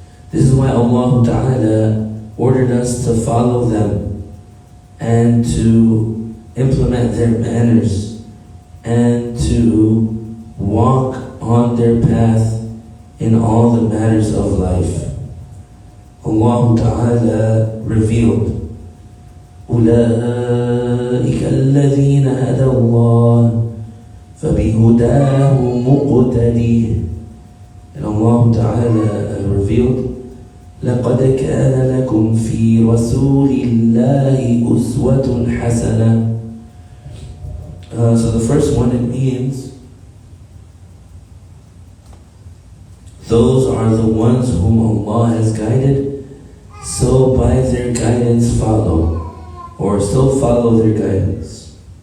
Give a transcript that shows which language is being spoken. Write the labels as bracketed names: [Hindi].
[English] This is why Allah Ta'ala ordered us to follow them and to implement their manners and to walk on their path in all the matters of life. Allah Ta'ala revealed, [Arabic] أولئك الذين هدى الله فبهداه مقتدي. [English] And Allah Ta'ala revealed, [Arabic] لقد كان لكم في رسول الله أسوة حسنة. [English] So the first one, it means those are the ones whom Allah has guided, so by their guidance follow, or so follow their guidance.